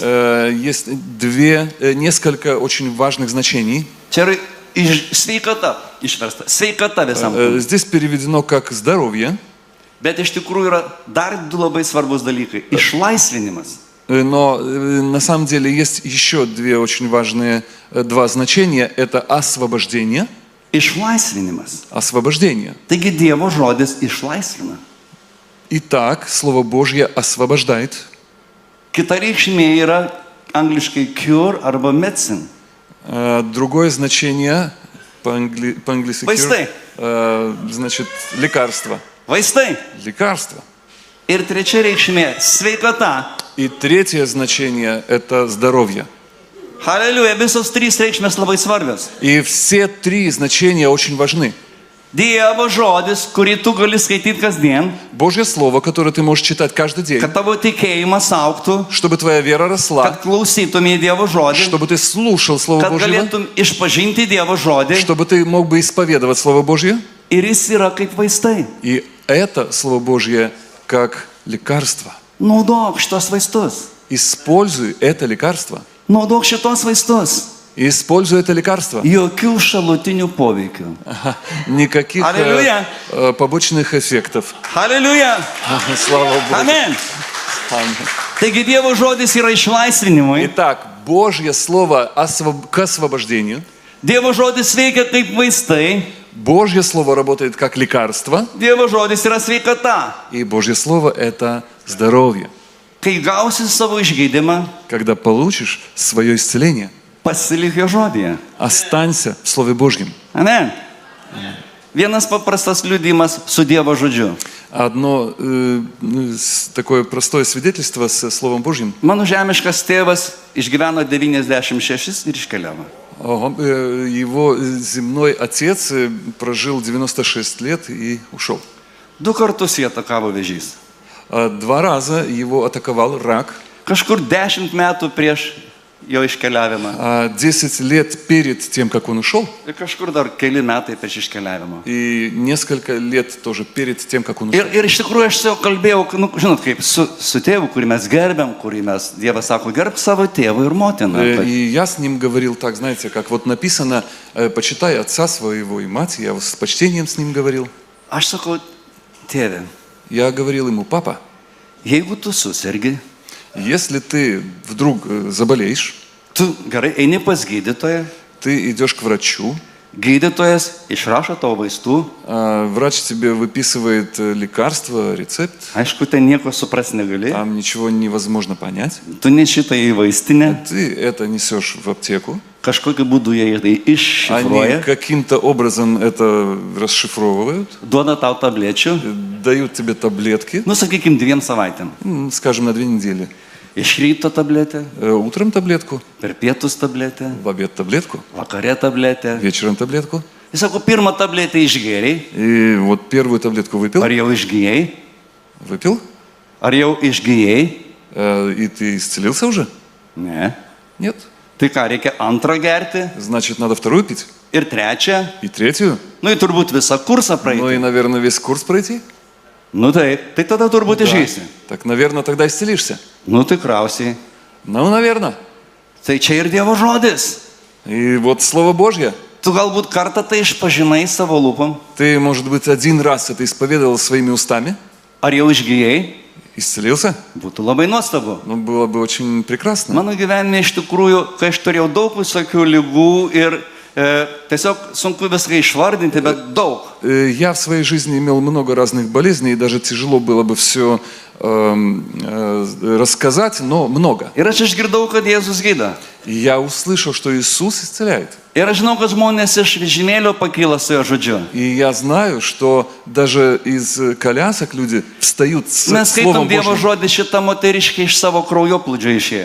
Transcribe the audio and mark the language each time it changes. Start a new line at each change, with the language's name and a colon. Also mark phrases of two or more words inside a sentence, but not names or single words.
Russian: есть несколько очень важных значений.
Lithuanian: Čia yra sveikata išversta. Sveikata visam kūnui.
Russian: Здесь переведено как здоровье,
Lithuanian: Bet iš tikrųjų yra dar du labai svarbus dalykai. Išlaisvinimas.
Russian: но на самом деле есть еще два значения. Это освобождение.
Lithuanian: Išlaisvinimas.
Russian: Освобождение.
Lithuanian: Taigi Dievo žodis išlaisvina.
Russian: Итак, Слово Божье освобождает.
Lithuanian: Kita reikšmė yra angliškai cure arba medicine.
Russian: Другое значение по-английски
Lithuanian: Vaistai.
Russian: значит лекарство.
Lithuanian: Vaistai.
Russian: Лекарство.
Lithuanian: Ir trečia reikšmė sveikata.
Russian: И третье значение – это здоровье.
Lithuanian: Halleluja. Visos trys reikšmės labai svarbios.
Russian: И все три значения очень важны.
Lithuanian: Dievo žodis, kurį tu gali skaityti kasdien,
Russian: Божье Слово, которое ты можешь читать каждый день,
Lithuanian: kad tavo tikėjimas auktų,
Russian: чтобы твоя вера росла,
Lithuanian: kad klausytumė Dievo žodį,
Russian: чтобы ты слушал Слово
Lithuanian: kad
Russian: Божье,
Lithuanian: galėtum išpažinti Dievo žodį.
Russian: чтобы ты мог бы исповедовать Слово Божье.
Lithuanian: Ir jis yra kaip vaistai.
Russian: И это Слово Божье как лекарство.
Lithuanian: Naudok šitos vaistus.
Russian: Используй это лекарство.
Lithuanian: Naudok šitos vaistus.
Russian: Используй это лекарство.
Lithuanian: Jokių šalutinių poveikių.
Russian: Никаких Аллилуйя. побочных эффектов.
Lithuanian: Halleluja.
Russian: Слава Богу.
Lithuanian: Amen.
Russian: Аминь.
Lithuanian: Taigi Dievo žodis yra išlaisvinimui.
Russian: Итак, Божье Слово к освобождению.
Lithuanian: Dievo žodis veikia kaip vaistai.
Russian: Божье Слово работает как лекарство,
Lithuanian: Dievo žodis yra sveikata.
Russian: и Божье Слово – это здоровье.
Lithuanian: Kai gausi savo išgydymą,
Russian: Когда получишь свое исцеление,
Lithuanian: pasilik jo žodėje.
Russian: останься в Слове Божьем.
Lithuanian: Amen. Vienas paprastas liudijimas su Dievo žodžiu.
Russian: Одно такое простое свидетельство с Словом Божьим.
Lithuanian: Mano žemiškas tėvas išgyveno 96 ir iškeliavo.
Russian: Его земной отец прожил 96 лет и ушел.
Lithuanian: 2 kartus jie atakavo vėžys.
Russian: 2 раза его атаковал рак.
Lithuanian: Kažkur 10 metų prieš jo iškeliavimą.
Russian: 10 лет перед тем, как он ушел,
Lithuanian: Ir kažkur dar keli metai prieš iškeliavimą.
Russian: и несколько лет тоже перед тем, как он ушел.
Lithuanian: Ir iš tikrųjų aš su juo kalbėjau, nu, žinot, kaip su tėvu, kurį mes gerbiam, kurį mes, Dievas sako, gerb savo tėvą ir motiną.
Russian: И я с ним говорил так, знаете, как вот написано, почитай отца своего и мать, я с почтением с ним говорил.
Lithuanian: Aš sakau, tėve,
Russian: Я говорил ему, папа,
Lithuanian: jeigu tu susirgi,
Russian: если ты вдруг заболеешь,
Lithuanian: tu gerai eini pas gydytoją,
Russian: ты идешь к врачу,
Lithuanian: gydytojas išrašo tavo vaistų,
Russian: врач тебе выписывает лекарство, рецепт,
Lithuanian: aišku, ten nieko supras negali,
Russian: там ничего невозможно понять.
Lithuanian: tu nešitą į vaistinę,
Russian: Ты это несешь в аптеку,
Lithuanian: kažkokiu būdu jie tai
Russian: они
Lithuanian: iššifruoja,
Russian: каким-то образом это расшифровывают,
Lithuanian: duoda tau tablečių,
Russian: дают тебе таблетки,
Lithuanian: nu, sakykim, 2 savaitėm.
Russian: скажем, на 2 недели.
Lithuanian: Iš ryto tabletę,
Russian: Утром таблетку,
Lithuanian: per pietus tabletę,
Russian: в обед таблетку,
Lithuanian: vakare tabletę.
Russian: вечером таблетку.
Lithuanian: Jis sako, pirmą tabletę išgėrei,
Russian: И вот первую таблетку выпил,
Lithuanian: ar jau išgėjai,
Russian: выпил,
Lithuanian: ar jau išgėjai,
Russian: и ты исцелился уже?
Lithuanian: ne.
Russian: Нет.
Lithuanian: Tai ką, reikia antrą gerti
Russian: Значит, надо вторую пить
Lithuanian: ir trečią,
Russian: и третью.
Lithuanian: nu, ir turbūt visą kursą
Russian: Ну и,
Lithuanian: praeiti.
Russian: наверное, весь курс пройти.
Lithuanian: Nu taip, tai tada turbūt išeisi.
Russian: Так, наверное, тогда исцелишься.
Lithuanian: Nu tikriausiai.
Russian: Ну, наверное.
Lithuanian: Tai čia ir Dievo žodis.
Russian: И вот Слово Божье.
Lithuanian: Tu galbūt kartą tai išpažinai savo lūpom,
Russian: Ты, может быть, 1 раз это исповедовал своими устами,
Lithuanian: ar jau išgėjai,
Russian: исцелился.
Lithuanian: būtų labai nuostabu.
Russian: Ну, было бы очень прекрасно.
Lithuanian: Mano gyvenime iš tikrųjų, kai aš turėjau daug visokių lygų ir tiesiog sunku viską išvardinti, bet daug.
Russian: Я в своей жизни имел много разных болезней, и даже тяжело было бы все рассказать, но много.
Lithuanian: Ir aš išgirdau, kad Jėzus gydo.
Russian: И я услышал, что Иисус исцеляет.
Lithuanian: Ir aš žinau, kad žmonės iš vežimėlio pakyla su jo žodžiu.
Russian: И я знаю, что даже из колясок люди встают с
Lithuanian: Mes skaitom
Russian: Словом
Lithuanian: Dievo
Russian: Божьим.
Lithuanian: žodį, šitą moteriškę iš savo kraujoplūdžio išėjo.